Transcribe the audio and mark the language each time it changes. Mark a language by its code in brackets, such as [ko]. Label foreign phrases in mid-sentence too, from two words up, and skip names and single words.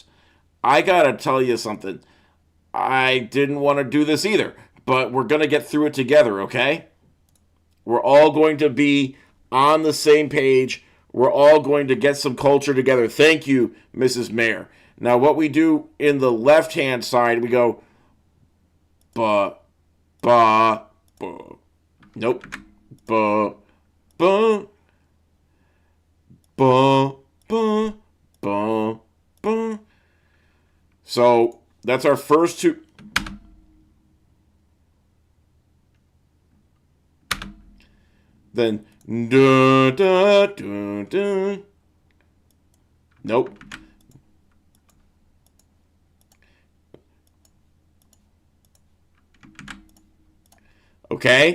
[en] I got to tell you something. I didn't want to do this either, but we're going to get through it together, okay? We're all going to be on the same page. We're all going to get some culture together. Thank you, Mrs. Mayor. Now, what we do in the left-hand side, we go, ba, ba, ba. Nope. Ba, ba, ba, ba, ba, ba. So, that's our first two. Then, da, da, da, da. Nope. Okay.